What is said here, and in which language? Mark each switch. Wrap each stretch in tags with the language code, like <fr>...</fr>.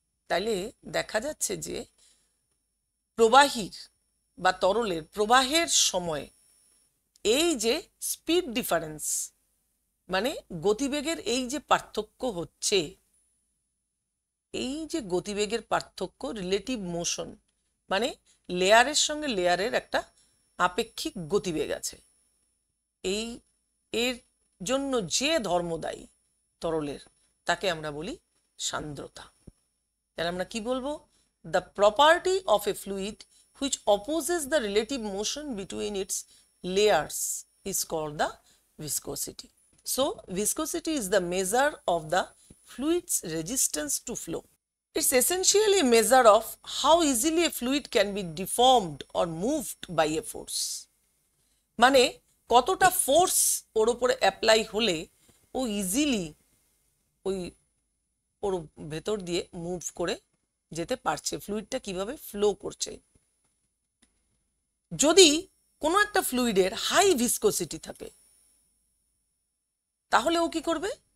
<bn>তাইলে দেখা যাচ্ছে যে প্রবাহীর বা তরলের প্রবাহের সময় এই যে স্পিড ডিফারেন্স, মানে গতিবেগের এই যে পার্থক্য হচ্ছে, এই যে গতিবেগের পার্থক্য, রিলেটিভ মোশন, মানে লেয়ারের সঙ্গে লেয়ারের একটা আপেক্ষিক গতিবেগ আছে। এই এর জন্য যে ধর্ম দায়ী তরলের, তাকে আমরা বলি সান্দ্রতা। তাহলে আমরা কি বলবো?</bn> <en>The property of a fluid which opposes the relative motion between its layers is called the viscosity. So viscosity is the measure of the fluid's resistance to flow. It's essentially a measure of how easily a fluid can be deformed or moved by a force.</en> <bn>মানে কতটা force ওর উপরে apply হলে ও easily ওর ভেতর দিয়ে move করে যেতে পারছে, ফ্লুইডটা কিভাবে ফ্লো করছে। যদি কোনো একটা ফ্লুইডের হাই ভিসকোসিটি থাকে তাহলে ও কি করবে?</bn>